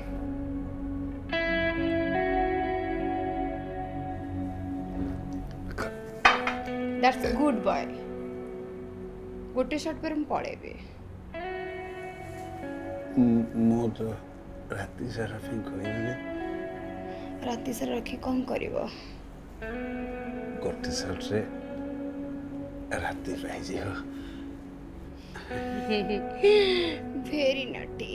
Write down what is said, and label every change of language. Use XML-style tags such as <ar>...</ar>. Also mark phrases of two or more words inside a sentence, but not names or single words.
<en>That's a good boy.</en> <or>ଗୋଟେ shot ପରେ ମୁଁ ପଳେଇବି ମୁଁ ତ ରାତି ସାରା ପାଇଁ କହିବି ରାତି ସାରା ରଖି କଣ କରିବୋ ଗୋଟେ ସାଇଡ ରେ ରାତି ରହି ଯାଅ</or> <en>very naughty</en>